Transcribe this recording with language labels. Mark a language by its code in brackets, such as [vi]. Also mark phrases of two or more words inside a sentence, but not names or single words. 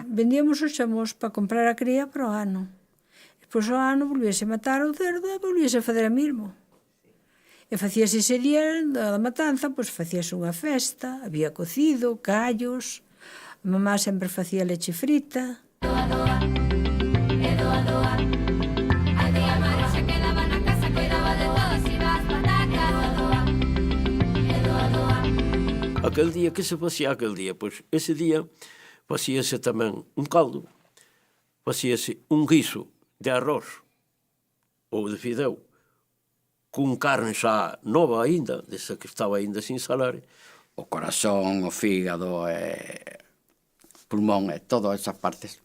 [gl] Vendíamos os xamóns para comprar a cría para o ano. Depois ao ano volvíase matar o cerdo e volvíase a fazer a mismo. E facíase ese día da matanza, pois facíase unha festa, había cocido, callos, a mamá sempre facía leche frita. Doa, doa, e doa, doa, a tía Mari se quedaba na casa, cuidaba de todos, iba as patacas, doa, doa, e doa, doa. Aquel día, que se facía aquel día? Pois ese día facíase tamén un caldo, facíase un guiso de arroz ou de fideu, con carne xa nova aínda, desa que estaba aínda sin salar. O corazón, o fígado, pulmón e todas esas partes.